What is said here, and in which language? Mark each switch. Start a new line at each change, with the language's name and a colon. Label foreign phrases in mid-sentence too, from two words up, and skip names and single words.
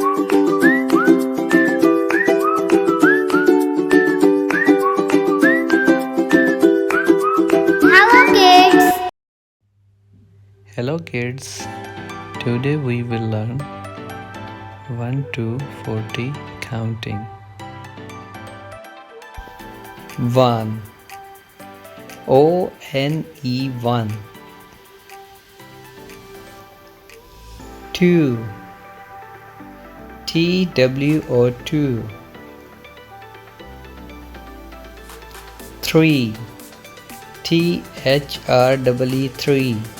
English: Hello kids, today we will learn 1 to 40 counting. 1 O-N-E 1. 2 T-W-O 2. 3 T-H-R-E-E 3.